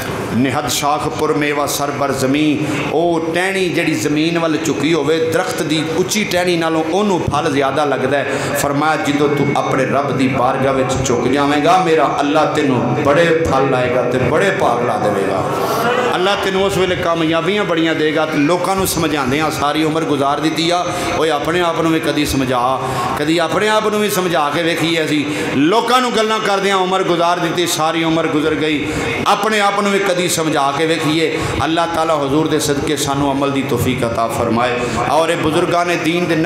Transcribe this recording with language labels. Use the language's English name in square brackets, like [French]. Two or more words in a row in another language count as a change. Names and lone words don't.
[Persian] نہد شاخ پر میوہ سر بر زمین [Punjabi] او ٹہنی جڑی زمین وال چکی ہوئے درخت دی اچھی ٹہنی نالوں انہوں پھل زیادہ لگتا ہے فرمایا جدو تو اپنے رب دی بارگاہ وچ چک جاویں گا میرا اللہ تینوں بڑے پھل لائے گا تے بڑے پاک لا دے گا اللہ تینوں اس ویلے کامیابیاں بڑیاں دے گا تے لوکاں نو سمجھاندے ہاں ساری عمر گزار دیتی آ اوے اپنے آپ نو بھی کدی سمجھا کدی اپنے آپ نو بھی سمجھا کے ویکھیے اسی لوکاں نو گلاں کردیاں عمر گزار دیتی ساری عمر گزر گئی اپنے آپ نو بھی کدی سمجھا کے ویکھیے اللہ تعالی حضور دے صدقے سانو عمل دی توفیق عطا فرمائے اور بزرگان دین دے